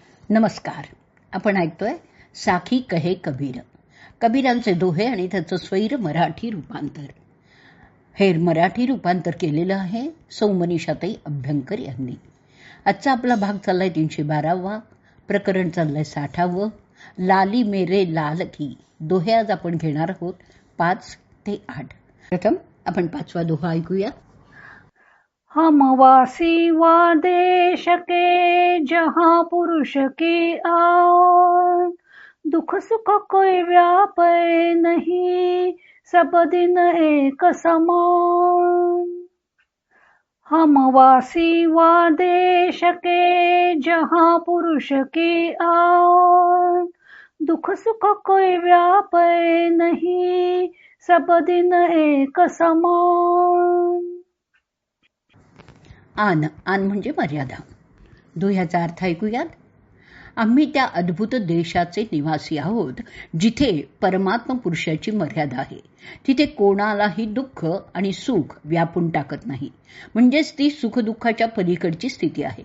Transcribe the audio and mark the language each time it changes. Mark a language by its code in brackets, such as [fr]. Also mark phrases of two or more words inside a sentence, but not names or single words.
[mr] नमस्कार. आपण ऐकतोय साखी कहे कबीर, कबीरांचे दोहे आणि त्याचं स्वैर मराठी रूपांतर. हे मराठी रूपांतर केलेलं आहे सौमनीषाताई अभ्यंकर यांनी. आजचा आपला भाग चाललाय 312वा, प्रकरण चाललंय 60वं, लाली मेरे लाल की. दोहे आज आपण घेणार आहोत 5 ते 8. प्रथम आपण 5वा दोहा ऐकूया. [hi] हम वासी वा देश के जहाँ पुरुष की आन, दुख सुख कोई व्यापे नहीं, सब दिन एक समान. हम वासी वा देश के जहाँ पुरुष की आन, दुख सुख कोई व्यापे नहीं, सब दिन एक समान. [mr] आन आन म्हणजे मर्यादा. दोह्याचा अर्थ ऐकूयात. आम्ही त्या अद्भुत देशाचे निवासी आहोत जिथे परमात्मा पुरुषाची मर्यादा आहे. तिथे कोणालाही दुःख आणि सुख व्यापून टाकत नाही, म्हणजेच ती सुखदुःखाच्या पलीकडची स्थिती आहे.